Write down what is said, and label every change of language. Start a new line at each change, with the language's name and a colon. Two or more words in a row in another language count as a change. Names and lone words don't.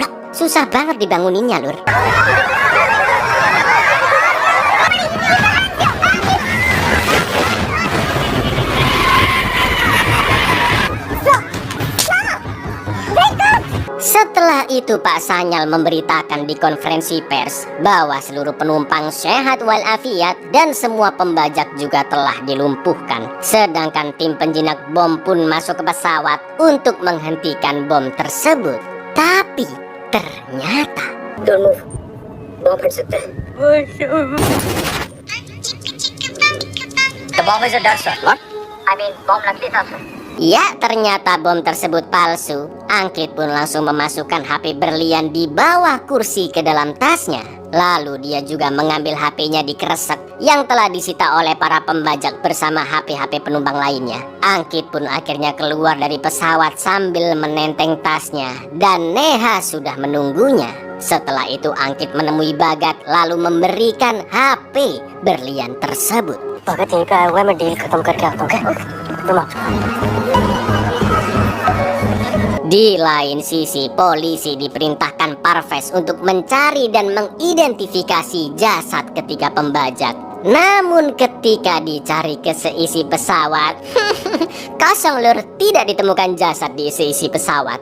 Indonesian: Susah banget dibanguninnya Lur. Setelah itu Pak Sanyal memberitakan di konferensi pers bahwa seluruh penumpang sehat walafiat dan semua pembajak juga telah dilumpuhkan. Sedangkan tim penjinak bom pun masuk ke pesawat untuk menghentikan bom tersebut. Tapi ternyata
English: Don't move. Bomb hit
Hindi: सकता है.
English: The bomb is a dart, sir. What? I mean, bomb
Hindi: नकली था,
English: sir.
Indonesian: ya, ternyata bom tersebut palsu. Angkit pun langsung memasukkan HP berlian di bawah kursi ke dalam tasnya. Lalu dia juga mengambil HP-nya di kresek yang telah disita oleh para pembajak bersama HP-HP penumpang lainnya. Angkit pun akhirnya keluar dari pesawat sambil menenteng tasnya, dan Neha sudah menunggunya. Setelah itu Angkit menemui Bagat lalu memberikan HP berlian tersebut.
Hindi: भगत यहीं पे आया हुआ है, मैं डील खत्म करके आता हूँ, ओके? तुम आओ.
Indonesian: Di lain sisi, polisi diperintahkan Parves untuk mencari dan mengidentifikasi jasad ketiga pembajak. Namun ketika dicari ke seisi pesawat, kosong Lur, tidak ditemukan jasad di seisi pesawat.